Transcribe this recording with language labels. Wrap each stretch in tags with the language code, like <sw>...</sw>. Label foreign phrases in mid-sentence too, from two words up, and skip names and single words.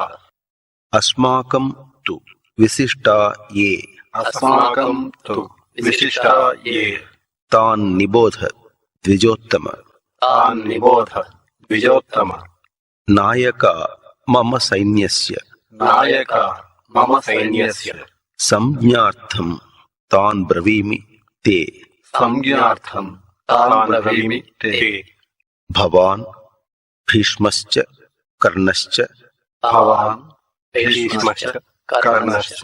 <sa>అస్మాకం తు విశిష్టా ఏ అస్మాకం తు విశిష్టా ఏ తాన్ నిబోధ ద్విజోత్తమ తాన్ నిబోధ ద్విజోత్తమ నాయక మమ సైన్యస్య నాయక मम सैन्यस्य संज्ञार्थं तान् ब्रवीमि ते संज्ञार्थं तान् ब्रवीमि ते भवान् भीष्मश्च कर्णश्च भवान् भीष्मश्च कर्णश्च</sa>